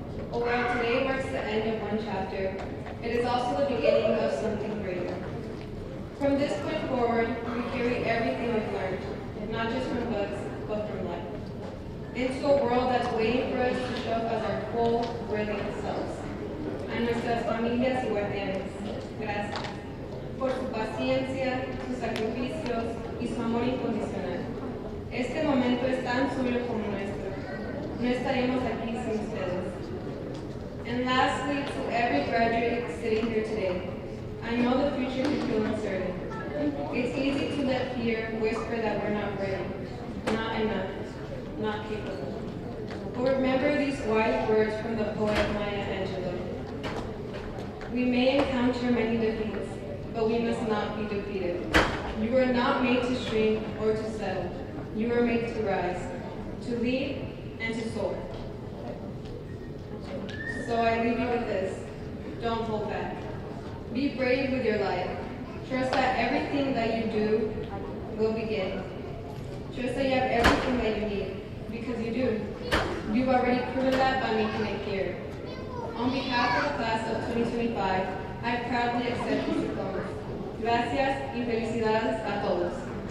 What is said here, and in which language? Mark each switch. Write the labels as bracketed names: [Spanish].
[English] Although today marks the end of one chapter, it is also the beginning of something greater. From this point forward, we carry everything we've learned, not just from books, but from life, into a world that's waiting for us to show up as our full, brilliant selves. [Spanish] A nuestras familias y guardianes, gracias por su paciencia, sus sacrificios y su amor incondicional. Este momento es tan suyo como nuestro. No estaríamos aquí sin ustedes. [English] And lastly, to every graduate sitting here today, I know the future can feel uncertain. It's easy to let fear whisper that we're not ready, not enough, not capable. But remember these wise words from the poet Maya Angelou. We may encounter many defeats, but we must not be defeated. You are not made to shrink or to settle. You are made to rise, to lead, and to soar. So I leave you with this. Don't hold back. Be brave with your life. Trust that everything that you do will begin. Trust that you have everything that you need, because you do. You've already proven that by making it here. On behalf of the class of 2025, I proudly accept these diplomas. [Spanish] Gracias y felicidades a todos.